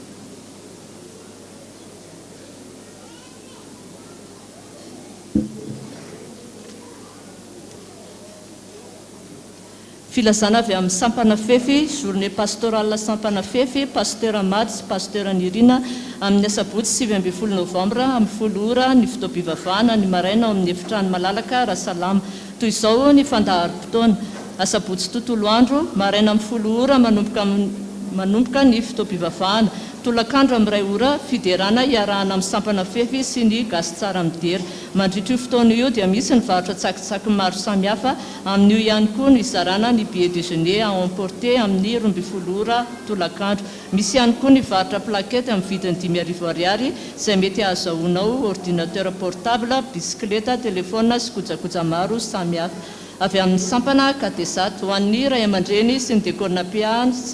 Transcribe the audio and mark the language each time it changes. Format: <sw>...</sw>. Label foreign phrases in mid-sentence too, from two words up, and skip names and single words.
<mg>filazana avy amin'ny sampana fefy</mg> <fr>journée pastorale</fr> <mg>sampana fefy Pasteur maty sy Pasteur nirina amin'ny asabotsy 9 novambra amin'ny 10 ora ny fotoam-pivavahana ny maraina ao amin'ny efitrano malalaka rahasalama toy izao ny fandaharo-potoana asabotsy tontolo andro maraina amin'ny 10 ora manomboka ny fotoam-pivavahana tolakandro amin'ny 2 ora Fidirana iarahana amin'ny sampana fefy sy ny gasy tsara midera mandritra io fotoana io dia misy ny varotra tsakitsaky maro samihafa amin'io ihany koa ny izarana ny</mg> <fr>billet déjeuner à emporter</fr> <mg>amin'ny 12 ora tolakandro misy ihany koa ny varotra plaquette amin'ny vidiny 5,000 ariary izay mety ahazahoanao</mg> <fr>ordinateur portable bicyclette</fr> <mg>téléphone sy kojakoja maro samihafa avy amin'ny sampana katesato ho an'ny ray aman-dreny sy ny diakona piahany sy</mg>